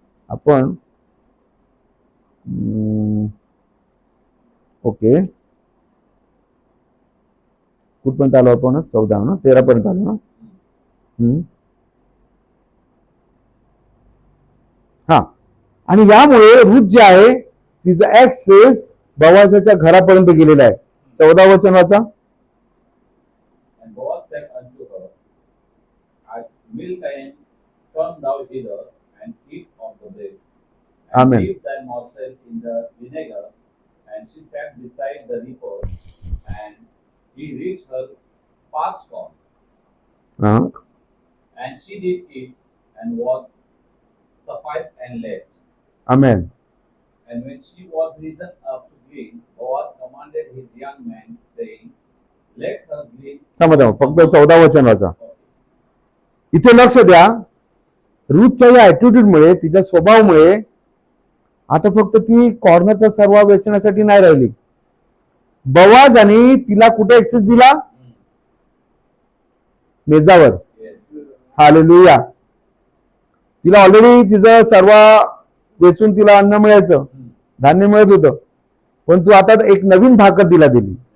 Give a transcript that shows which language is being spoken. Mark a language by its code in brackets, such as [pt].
[mr] आपण ओके, कुठपर्यंत आलो आपण? 14 ना, 13 पर्यंत आलो ना. हा. आणि यामुळे रूथ जे आहे तिचा ऍक्सेस बवाजाच्या घरापर्यंत गेलेला आहे. 14 वचन वाचा. [en] And Boaz said unto her, At mealtime come thou hither and eat of the bread, and Amen. dip thy morsel in the vinegar. And she sat beside the reaper, and he reached her parched corn. हा. And she did it and was sufficed and left. [mr] Amen. [en] And when she was risen up to glean, Boaz commanded his young men, saying, let her glean. [mr] थांबा फक्त 14 वचन वाचा. इथे लक्ष द्या, रूथच्या या attitude मुळे, तिच्या स्वभावामुळे आता फक्त ती कॉर्नरचा सर्व वेचण्यासाठी नाही राहिली. बोआजाने तिला कुठे ऍक्सेस दिला? मेजावर. हालेलुया. तिला ऑलरेडी तिचं सर्व वेचून तिला अन्न मिळायचं, धान्य मिळत होतं, पण तू आता एक नवीन भाकर तिला दिली.